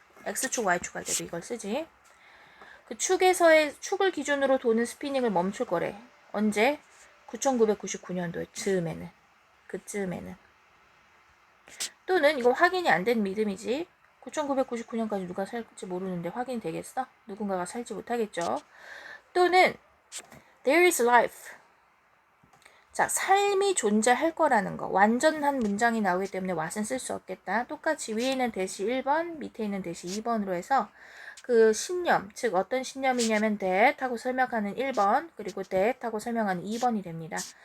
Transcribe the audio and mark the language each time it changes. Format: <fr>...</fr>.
<ko>x축, y축 할 때도 이걸 쓰지. 그 축을 기준으로 도는 스피닝을 멈출 거래. 언제? 9999년도에 그쯤에는. 또는 이거 확인이 안 된 믿음이지. 9999년까지 누가 살지 모르는데 확인이 되겠어? 누군가가 살지 못하겠죠.</ko> <en>또는 there is life.</en> <ko>자, 삶이 존재할 거라는 거. 완전한 문장이 나오기 때문에 what은 쓸 수 없겠다. 똑같이 위에 있는 대시 1번, 밑에 있는 대시 2번으로 해서 그 신념, 즉 어떤 신념이냐면 that 하고 설명하는 1번, 그리고 that 하고 설명하는 2번이 됩니다.</ko>